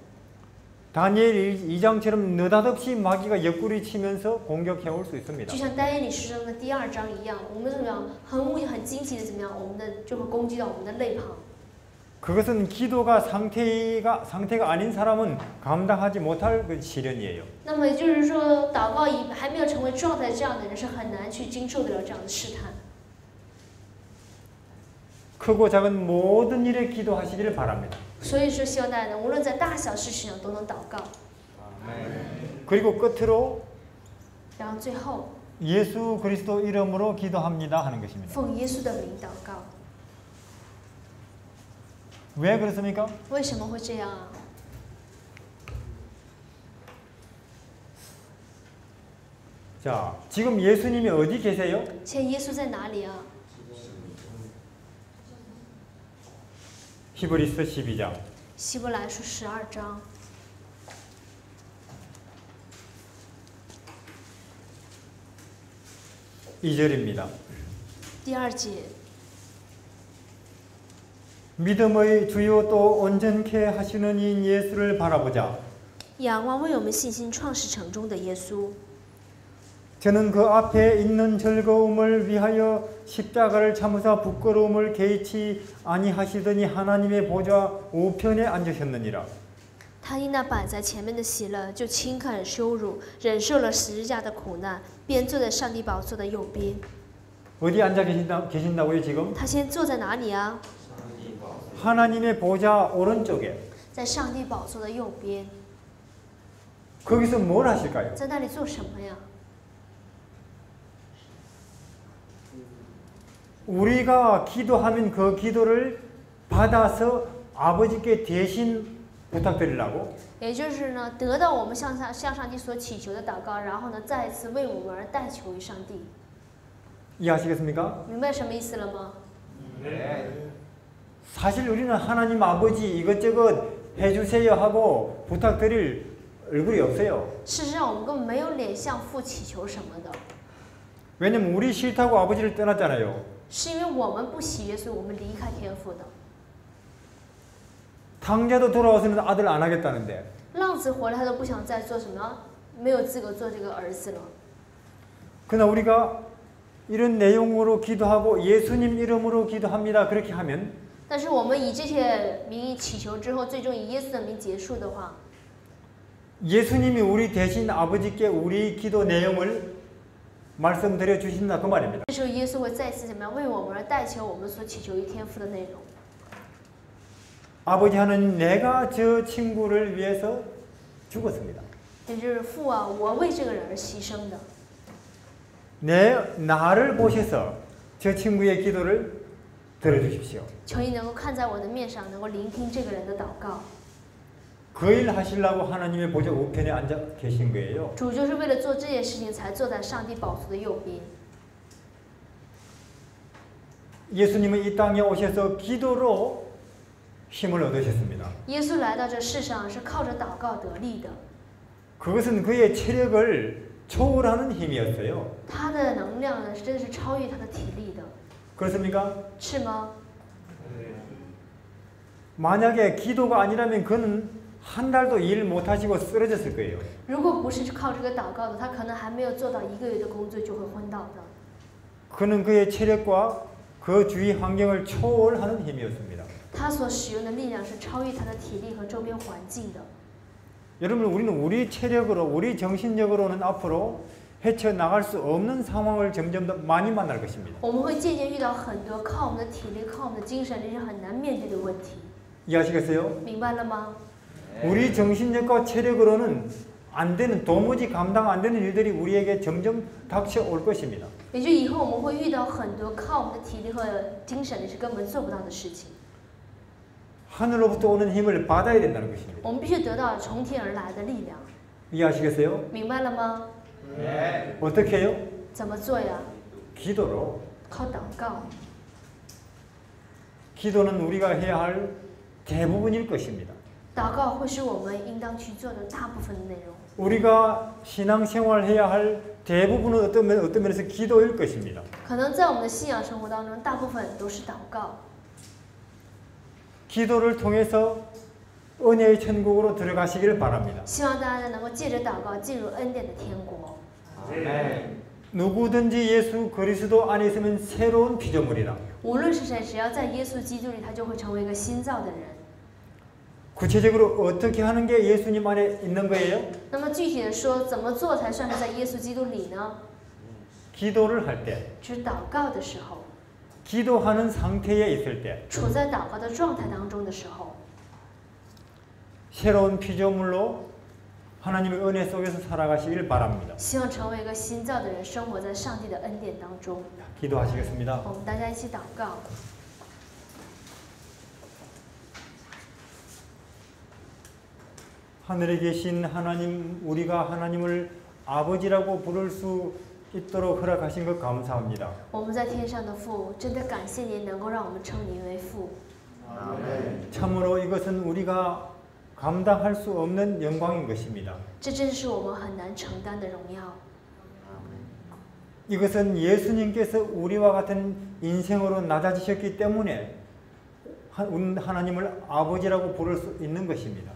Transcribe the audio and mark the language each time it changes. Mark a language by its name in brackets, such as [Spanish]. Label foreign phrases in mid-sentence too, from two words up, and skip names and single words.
[Korean] 다니엘 2장처럼 느닷없이 마귀가 옆구리 치면서 공격해 올 수 있습니다. [Chinese] 就像但以理书中的第2章一样，我们怎么样很惊奇的怎么样，我们的就会攻击到我们的肋旁。 [Korean] 그것은 기도가 상태가 아닌 사람은 감당하지 못할 그 시련이에요. [Chinese] 那么也就是说，祷告还没有成为状态这样的人是很难去经受得了这样的试探。 [Korean] 크고 작은 모든 일에 기도하시기를 바랍니다. [Chinese] 所以说，希望大家呢，无论在大小事情上都能祷告。 [Korean] 그리고 끝으로 [Chinese] 然后最后， [Korean] 예수 그리스도 이름으로 기도합니다 하는 것입니다. [Chinese] 奉耶稣的名祷告。 [Korean] 왜 그렇습니까? [Chinese] 为什么会这样啊？ [Korean] 자, 지금 예수님이 어디 계세요? [Chinese] 现在耶稣在哪里啊？ [Korean] 히브리서 12장 [Chinese] 希伯来书12章 [Korean] 2절입니다. [Chinese] 第2节。 [Korean] 믿음의 주요 또 온전케 하시는 이 예수를 바라보자. [Chinese] 仰望为我们信心创始成终的耶稣， [Korean] 저는 그 앞에 있는 즐거움을 위하여 십자가를 참으사 부끄러움을 개의치 아니하시더니 하나님의 보좌 우편에 앉으셨느니라. [Chinese] 他因那摆在前面的喜乐，就轻看羞辱，忍受了十字架的苦难，便坐在上帝宝座的右边。 [Korean] 어디 앉아 계신다고요 지금? [Chinese] 他现在坐在哪里啊？ [Korean] 하나님의 보좌 오른쪽에. [Chinese] 在上帝宝座的右边。 [Korean] 거기서 뭘 하실까요? [Chinese] 在那里做什么呀？ [Korean] 우리가 기도하면 그 기도를 받아서 아버지께 대신 부탁드리려고. [Chinese] 也就是呢，得到我们向上帝所祈求的祷告，然后呢，再一次为我们而代求于上帝。 [Korean] 이해하시겠습니까? [Chinese] 明白什么意思了吗？ [Korean] 사실 우리는 하나님 아버지 이것저것 해주세요 하고 부탁드릴 얼굴이 없어요. [Chinese] 事实上，我们根本没有脸向父祈求什么的， [Korean] 왜냐면 우리 싫다고 아버지를 떠났잖아요. [Chinese] 是因为我们不喜悦，所以我们离开天父的。 [Korean] 당자도 돌아와서는 아들 안 하겠다는데. [Chinese] 浪子回来，他都不想再做什么，没有资格做这个儿子了。 [Korean] 그러나 우리가 이런 내용으로 기도하고 예수님 이름으로 기도합니다. 그렇게 하면 [Chinese] 但是我们以这些名义祈求之后，最终以耶稣的名结束的话， [Korean] 예수님이 우리 대신 아버지께 우리 기도 내용을 말씀드려 주신다 그 말입니다. [Chinese] 这时候耶稣会再次怎么样为我们而代求我们所祈求于天父的内容。 [Korean] 아버지 하나님 내가 저 친구를 위해서 죽었습니다. [Chinese] 也就是父啊，我为这个人而牺牲的。 [Korean] 나를 보셔서 저 친구의 기도를 들어주십시오. [Chinese] 求你能够看在我的面上，能够聆听这个人的祷告。 [Korean] 그 일 하시려고 하나님의 보좌 우편에 앉아 계신 거예요. [Chinese] 主就是为了做这件事情，才坐在上帝宝座的右边。 [Korean] 예수님은 이 땅에 오셔서 기도로 힘을 얻으셨습니다. [Chinese] 耶稣来到这世上是靠着祷告得力的， [Korean] 그것은 그의 체력을 초월하는 힘이었어요. [Chinese] 他的能量呢，真的是超越他的体力的， [Korean] 그렇습니까? [Chinese] 是吗？ [Korean] 만약에 기도가 아니라면 그는 한 달도 일 못하시고 쓰러졌을 거예요. [Chinese] 如果不是靠这个祷告的，他可能还没有做到1个月的工作就会昏倒的。 [Korean] 그는 그의 체력과 그 주위 환경을 초월하는 힘이었습니다. [Chinese] 他所使用的力量是超越他的体力和周边环境的。 [Korean] 여러분, 우리는 우리 체력으로, 우리 정신력으로는 앞으로 헤쳐나갈 수 없는 상황을 점점 더 많이 만날 것입니다. [Chinese] 我们会渐渐遇到很多靠我们的体力、靠我们的精神力是很难面对的问题， [Korean] 이해하시겠어요? [Chinese] 明白了吗？ [Korean] 우리 정신력과 체력으로는 안 되는, 도무지 감당 안 되는 일들이 우리에게 점점 닥쳐올 것입니다. [Chinese] 也就以后我们会遇到很多靠我们的体力和精神力是根本做不到的事情。 [Korean] 하늘로부터 오는 힘을 받아야 된다는 것입니다. [Chinese] 我们必须得到从天而来的力量， [Korean] 이해하시겠어요? [Chinese] 明白了吗？ [Korean] 어떻게 해요? [Chinese] 怎么做呀？ [Korean] 기도로. [Chinese] 靠祷告。 [Korean] 기도는 우리가 해야 할 대부분일 것입니다. [Chinese] 祷告会是我们应当去做的大部分的内容。 [Korean] 우리가 신앙생활 해야 할 대부분은 어떤 면에서 기도일 것입니다. [Chinese] 可能在我们的信仰生活当中，大部分都是祷告。 [Korean] 기도를 통해서 은혜의 천국으로 들어가시기를 바랍니다. [Chinese] 希望大家能够借着祷告进入恩典的天国。 [Korean] 누구든지 예수 그리스도 안에 있으면 새로운 피조물이라. [Chinese] 无论是谁，只要在耶稣基督里，他就会成为一个新造的人。 [Korean] 구체적으로 어떻게 하는 게 예수님 안에 있는 거예요? [Chinese] 那么具体的说，怎么做才算是在耶稣基督里呢？ [Korean] 기도를 할 때, [Chinese] 就是祷告的时候， [Korean] 기도하는 상태에 있을 때 [Chinese] 处在祷告的状态当中的时候， [Korean] 새로운 피조물로 하나님의 은혜 속에서 살아가시길 바랍니다. [Chinese] 希望成为一个新造的人，生活在上帝的恩典当中。 [Korean] 기도하시겠습니다. [Chinese] 我们大家一起祷告。 [Korean] 하늘에 계신 하나님, 우리가 하나님을 아버지라고 부를 수 있도록 허락하신 것 감사합니다. [Chinese] 我们在天上的父，真的感谢您能够让我们称您为父。 [Korean] 참으로 이것은 우리가 감당할 수 없는 영광인 것입니다. [Chinese] 这真是我们很难承担的荣耀。 [Korean] 이것은 예수님께서 우리와 같은 인생으로 낮아지셨기 때문에 하나님을 아버지라고 부를 수 있는 것입니다.